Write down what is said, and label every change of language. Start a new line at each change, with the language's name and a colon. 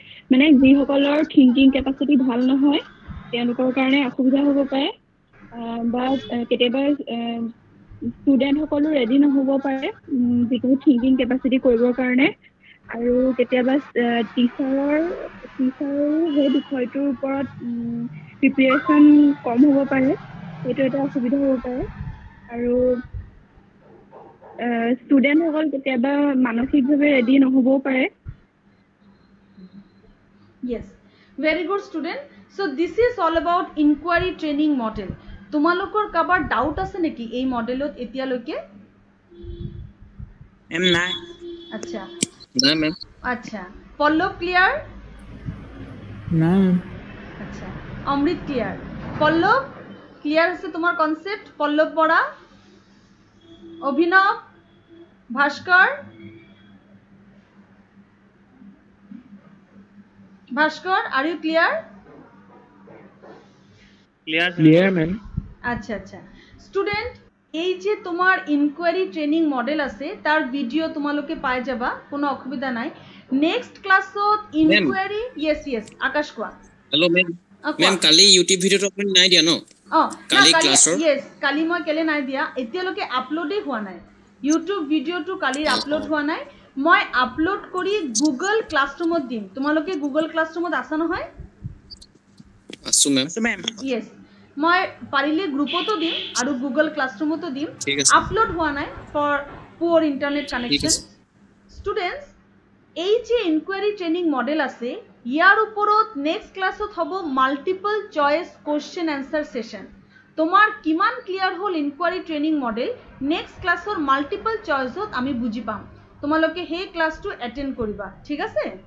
Assamese: মানে যিসকলৰ thinking capacity ভাল নহয় তেওঁলোকৰ কাৰণে অসুবিধা হ'ব পাৰে বা কেতিয়াবা ষ্টুডেন্ট সকলো ৰেডি নহব পাৰে যিকোনো থিংকিং কেপাসিটি কৰিবৰ কাৰণে আৰু কেতিয়াবা টিচাৰৰ সেই বিষয়টোৰ ওপৰত প্ৰিপাৰেচন কম হ'ব পাৰে সেইটো এটা অসুবিধা হ'ব পাৰে আৰু ষ্টুডেন্ট সকল কেতিয়াবা মানসিকভাৱে ৰেডি নহবও পাৰে
English: yes very good student so this is all about inquiry training model
Assamese: তোমালোকৰ কাবাৰ ডাউট আছে নেকি এই মডেলত এতিয়ালৈকে এম নাই আচ্ছা না ম্যাম আচ্ছা পল্লৱ ক্লিয়াৰ না আচ্ছা অমৃত ক্লিয়াৰ পল্লৱ ক্লিয়াৰ আছে তোমাৰ কনসেপ্ট পল্লৱ বৰা অভিনৱ Bhaskar
English: are you clear clear ma'am
Assamese: আচ্ছা আচ্ছা স্টুডেন্ট এই যে তোমার ইনকুৱাৰী ট্ৰেইনিং মডেল আছে তার ভিডিও তোমালোকে পাই যাবা কোনো অসুবিধা নাই নেক্সট ক্লাসত ইনকুৱাৰী yes আকাশ কোৱা হেল্ল ম্যাম কালি ইউটিউব ভিডিওটো আপুনি নাই দিয়া ন কালি ক্লাছৰ yes কালি মই কেলে নাই দিয়া এতিয়ালৈকে আপলোডে হোৱা নাই ইউটিউব ভিডিওটো কালি আপলোড হোৱা নাই মই আপলোড কৰি গুগল ক্লাছৰুমত দিম তোমালোকে গুগল ক্লাছৰুমত আছা নহয় আছো ম্যাম yes মই পাৰিলে গ্ৰুপতো দিম আৰু গুগল ক্লাছৰুমতো দিম আপলোড হোৱা নাই
English: for poor internet connection
Assamese: ষ্টুডেন্টস এই যে ইনকুৱাৰী ট্ৰেইনিং মডেল আছে ইয়াৰ ওপৰত নেক্সট ক্লাছত হ'ব multiple choice question answer session তোমার কিমান ক্লিয়ার হল ইনকোয়ারি ট্রেনিং মডেল নেক্সট ক্লাসৰ মাল্টিপল চইচত আমি বুজি পাম তোমালোকে হে ক্লাসটো অ্যাটেন্ড কৰিবা ঠিক আছে